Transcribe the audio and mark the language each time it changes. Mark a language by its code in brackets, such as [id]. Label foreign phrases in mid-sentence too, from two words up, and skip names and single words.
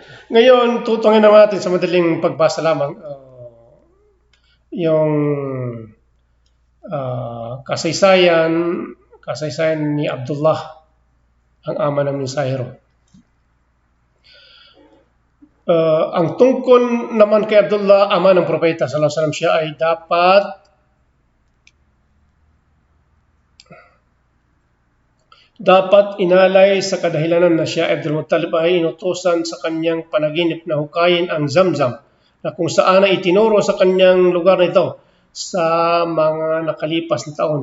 [tl] Ngayon, tutungin naman natin sa madaling pagbasa lamang yung kasaysayan ni Abdullah, ang ama ng mensahero. Ang tungkol naman kay Abdullah, ama ng propeta [ar] صلى الله عليه وسلم, [tl] siya ay dapat inalay sa kadahilanan na siya Abdul Muttalib ay inutusan sa kanyang panaginip na hukayin ang Zamzam, na kung saan ay itinuro sa kanyang lugar nito sa mga nakalipas na taon.